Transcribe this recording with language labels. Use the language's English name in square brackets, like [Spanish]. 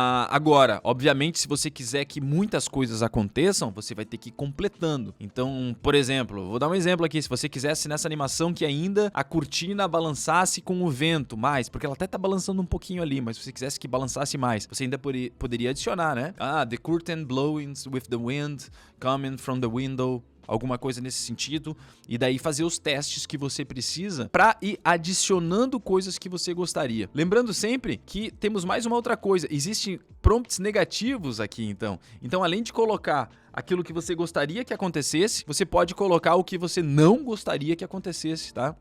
[Portuguese] Agora, obviamente, se você quiser que muitas coisas aconteçam, você vai ter que ir completando. Então, por exemplo, vou dar um exemplo aqui. Se você quisesse nessa animação que ainda a cortina balançasse com o vento mais, porque ela até tá balançando um pouquinho ali, mas se você quisesse que balançasse mais, você ainda poderia adicionar, né? [English] The curtain blowing with the wind coming from the window. [Portuguese] Alguma coisa nesse sentido, e daí fazer os testes que você precisa para ir adicionando coisas que você gostaria. Lembrando sempre que temos mais uma outra coisa, existem prompts negativos aqui então. Então, além de colocar aquilo que você gostaria que acontecesse, você pode colocar o que você não gostaria que acontecesse, tá?